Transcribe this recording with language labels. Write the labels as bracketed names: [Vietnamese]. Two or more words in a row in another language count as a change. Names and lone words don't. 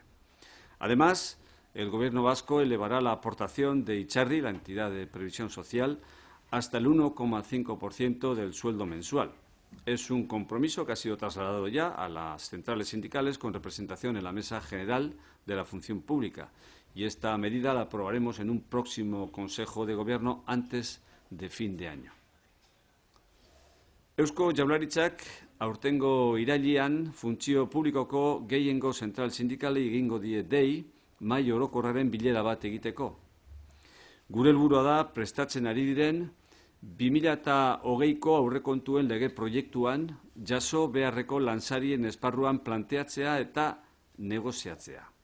[Spanish] Además, el Gobierno vasco elevará la aportación de Itzarri, la entidad de previsión social, hasta el 1,5% del sueldo mensual. Es un compromiso que ha sido trasladado ya a las centrales sindicales con representación en la Mesa General de la Función Pública y esta medida la aprobaremos en un próximo Consejo de Gobierno antes de fin de año. [Basque] Eusko Jaurlaritzak aurtengo irailean funtzio publikoko gehiengo zentral sindikalei egingo die dei mahai orokorraren bilera bat egiteko. Gure helburua da prestatzen ari diren 2020ko aurrekontuen lege proiektuan jaso beharreko lansarien esparruan planteatzea eta negoziatzea.